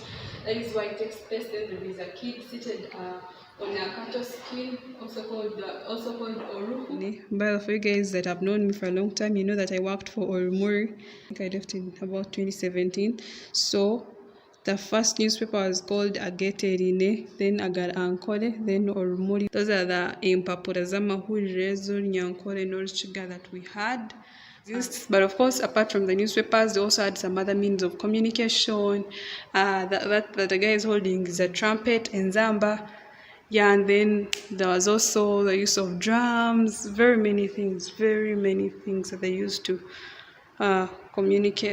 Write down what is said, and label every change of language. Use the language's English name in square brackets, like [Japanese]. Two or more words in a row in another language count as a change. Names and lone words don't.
[English] That is why it takes place. Then there is a kid seated on a cattle skin, also called Oruhu. But for you guys that have known me for a long time, you know that I worked for Orumuri. I think I left in about 2017. So the first newspaper was called Ageterine, then Agar Ankole, then Orumuri. Those are the [Nyankole] impapura z'amahuriro z'Orunyankole n'Orukiga [English] that we had. But of course, apart from the newspapers, they also had some other means of communication. That the guy is holding is a trumpet and zamba. Yeah, and then there was also the use of drums, very many things that they used to communicate.